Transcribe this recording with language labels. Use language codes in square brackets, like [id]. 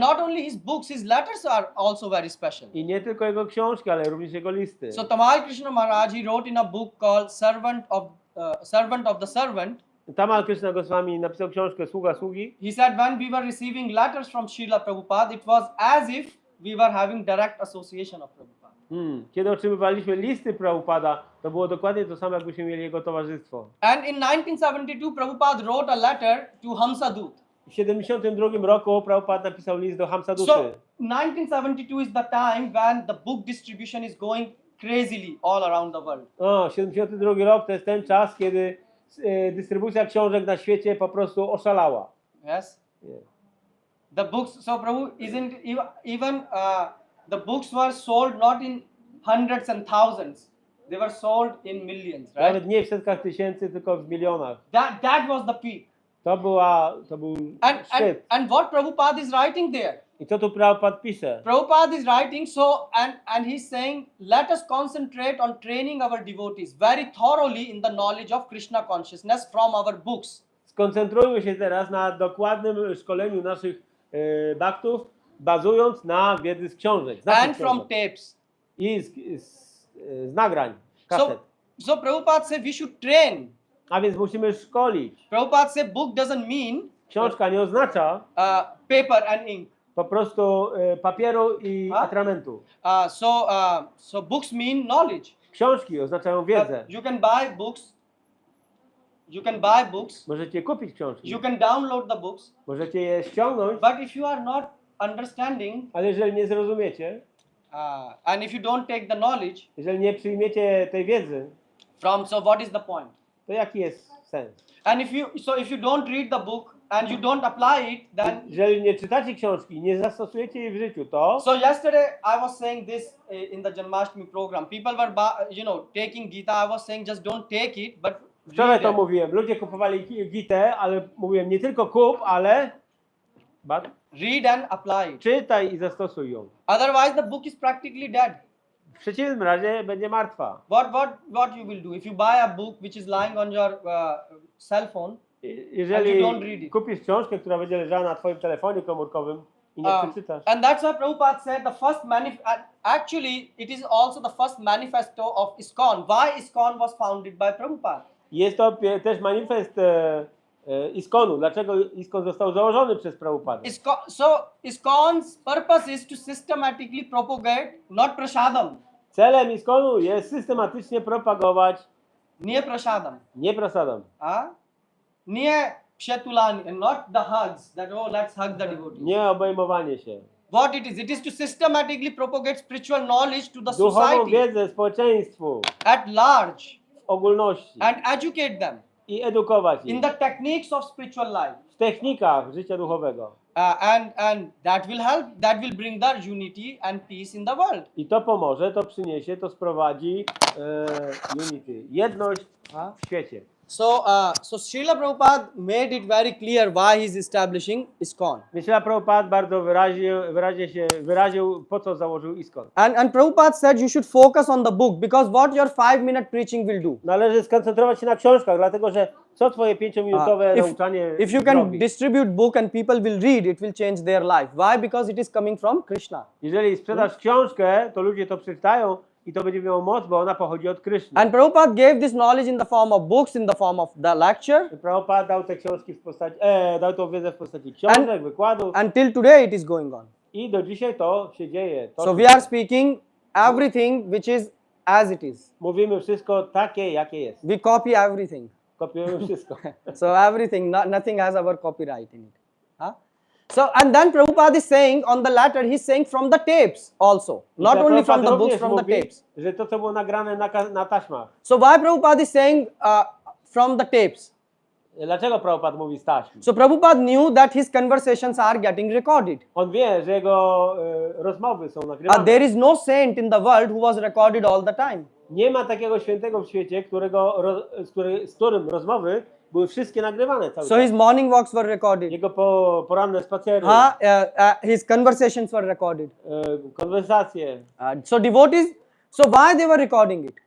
[en] not only his books, his letters are also very special. [pl] I nie tylko jego książki, ale również jego listy. [en] So Tamal Krishna Maharaj, he wrote in a book called Servant of the Servant. [pl] Tamal Krishna Goswami napisał książkę Sługa Sługi. [en] He said when we were receiving letters from Srila Prabhupada, it was as if we were having direct association of Prabhupada. [pl] Kiedy otrzymywaliśmy listy Prabhupada, to było dokładnie to samo, jakbyśmy mieli jego towarzystwo. [en] And in 1972, Prabhupada wrote a letter to Hamsadut. [pl] W 1972 roku Prabhupada napisał list do Hamsaduty. [en] So 1972 is the time when the book distribution is going crazily all around the world. [pl] 72 rok to jest ten czas, kiedy dystrybucja książek na świecie po prostu oszalała. [en] Yes. Yeah. The books, so Prabhu isn't even the books were sold not in hundreds and thousands. They were sold in millions, right? [pl] Nawet nie w setkach tysięcy, tylko w milionach. [en] That was the peak. [pl] To był szczyt. [en] And what Prabhupada is writing there? [pl] I co tu Prabhupada pisze? [en] Prabhupada is writing and he's saying, let us concentrate on training our devotees very thoroughly in the knowledge of Krishna consciousness from our books. [pl] Skoncentrujmy się teraz na dokładnym szkoleniu naszych bhaktów, bazując na wiedzy z książek. [en] And from tapes. [pl] I z nagrań, kaset. [en] So Prabhupada said we should train. [pl] A więc musimy szkolić. [en] Prabhupada said book doesn't mean [pl] Książka nie oznacza [en] paper and ink. [pl] po prostu papieru i atramentu. [en] So books mean knowledge. [pl] Książki oznaczają wiedzę. [en] You can buy books. You can buy books. [pl] Możecie kupić książki. [en] You can download the books. [pl] Możecie je ściągnąć. [en] But if you are not understanding, [pl] ale jeżeli nie zrozumiecie, [en] and if you don't take the knowledge, [pl] jeżeli nie przyjmiecie tej wiedzy, [en] so what is the point? [pl] to jaki jest sens? [en] And if you don't read the book and you don't apply it, then [pl] jeżeli nie czytacie książki, nie zastosujecie jej w życiu, to [en] so yesterday I was saying this in the Janmashtami program. People were taking Gita. I was saying just don't take it, but [pl] wczoraj to mówiłem. Ludzie kupowali Gitę, ale mówiłem nie tylko kup, ale [en] read and apply it. [pl] Czytaj i zastosuj ją. [en] Otherwise the book is practically dead. [pl] W przeciwnym razie będzie martwa. [en] What you will do if you buy a book which is lying on your cell phone? [pl] Jeżeli kupisz książkę, która będzie leżała na twoim telefonie komórkowym i nie przeczytasz. [en] And that's why Prabhupada said the first actually it is also the first manifesto of ISKCON. Why ISKCON was founded by Prabhupada? [pl] Jest to też manifest ISKCONu. Dlaczego ISKCON został założony przez Prabhupada? [en] ISKCON's purpose is to systematically propagate not prasadam. [pl] Celem ISKCONu jest systematycznie propagować nie prasadam. Nie prasadam. Nie przetulanie, [en] not the hugs that let's hug the devotees. [pl] Nie obejmowanie się. [en] What it is? It is to systematically propagate spiritual knowledge to the [pl] duchową [en] society. [pl] wiedzę społeczeństwu. [en] At large. [pl] W ogólności. [en] And educate them. [pl] I edukować ich. [en] In the techniques of spiritual life. [pl] W technikach życia duchowego. [en] And that will help. That will bring the unity and peace in the world. [pl] I to pomoże, to przyniesie, to sprowadzi unity, jedność w świecie. [en] So Srila Prabhupada made it very clear why he is establishing ISKCON. [pl] Srila Prabhupada bardzo wyraził, po co założył ISKCON. [en] And Prabhupada said you should focus on the book because what your 5-minute preaching will do. [pl] Należy skoncentrować się na książkach, dlatego że co twoje 5-minutowe nauczanie [en] If you can [pl] zrobi? [en] distribute book and people will read, it will change their life. Why? Because it is coming from Krishna. [pl] Jeżeli sprzedasz książkę, to ludzie to przeczytają i to będzie miało moc, bo ona pochodzi od Kryszny. [en] And Prabhupada gave this knowledge in the form of books, in the form of the lecture. [pl] Prabhupada dał te książki w postaci, dał tą wiedzę w postaci książek, wykładów. [en] Until today it is going on. [pl] I do dzisiaj to się dzieje. [en] So we are speaking everything which is as it is. [pl] Mówimy wszystko takie, jakie jest. [en] We copy everything. [pl] Kopiujemy wszystko. [en] So everything, nothing has our copyright in it. So and then Prabhupada is saying on the latter, he's saying from the tapes also, not only from the books, from the tapes. [pl] Że to, co było nagrane na taśmach. [en] So why Prabhupada is saying from the tapes? [pl] Dlaczego Prabhupada mówi z taśm? [en] So Prabhupada knew that his conversations are getting recorded. [pl] On wie, że jego rozmowy są nagrywane. [en] There is no saint in the world who was recorded all the time. [pl] Nie ma takiego świętego w świecie, z którym rozmowy były wszystkie nagrywane cały czas. [en] His morning walks were recorded. [pl] Jego poranne spacery. [en] His conversations were recorded. [pl] Konwersacje. [en] So devotees, so why they were recording it?